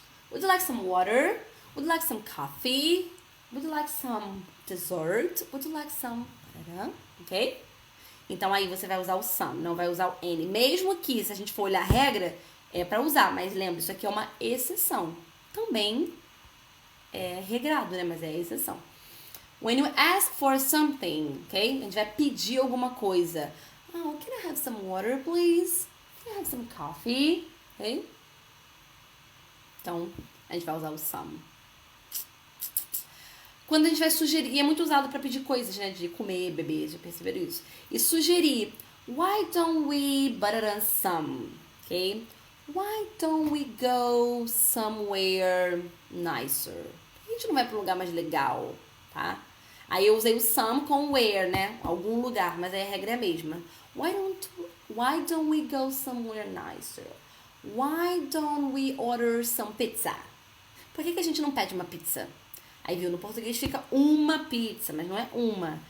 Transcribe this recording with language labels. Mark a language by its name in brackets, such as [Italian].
[English] Would you like some water? Would you like some coffee? Would you like some dessert? Would you like some... Ok? [Portuguese] Então, aí você vai usar o some, não vai usar o N. Mesmo que, se a gente for olhar a regra, é pra usar. Mas lembra, isso aqui é uma exceção. Também é regrado, né? Mas é exceção. [English] When you ask for something, ok? [Portuguese] A gente vai pedir alguma coisa. [English] Oh, can I have some water, please? Can I have some coffee? Ok? [Portuguese] Então, a gente vai usar o some. Quando a gente vai sugerir, e é muito usado para pedir coisas, né? De comer, beber, já perceberam isso? E sugerir, [English] why don't we butter on some? Ok? Why don't we go somewhere nicer? [Portuguese] A gente não vai para um lugar mais legal, tá? Aí eu usei o some com where, né? Algum lugar, mas aí a regra é a mesma. [English] Why don't we go somewhere nicer? Why don't we order some pizza? [Portuguese] Por que a gente não pede uma pizza? Aí, viu, no português fica uma pizza, mas não é uma.